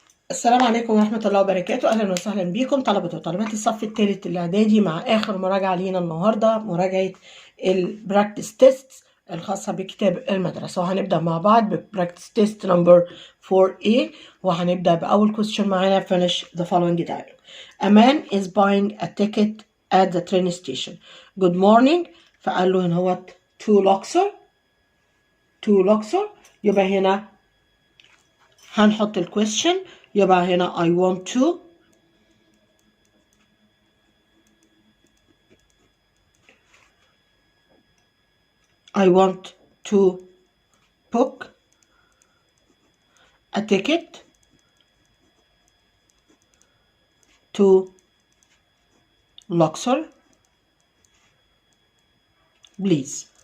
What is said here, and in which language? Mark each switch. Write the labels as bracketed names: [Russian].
[Arabic] السلام عليكم ورحمة الله وبركاته. أهلا وسهلا بكم طلبة وطالبات الصف الثالث الإعدادي مع آخر مراجعة لينا النهاردة، مراجعة البراكتس تيست الخاصة بكتاب المدرسة. وهنبدأ مع بعض ببراكتس تيست نمبر 4A، وهنبدأ بأول question معانا [English] finish the following dialogue. A man is buying a ticket at the train station. Good morning. [Arabic] فقال له إن هو [English] to Luxor. [Arabic] يبقى هنا هنحط الكويستشن. يبقى هنا [English] I want to book a ticket to Luxor, please.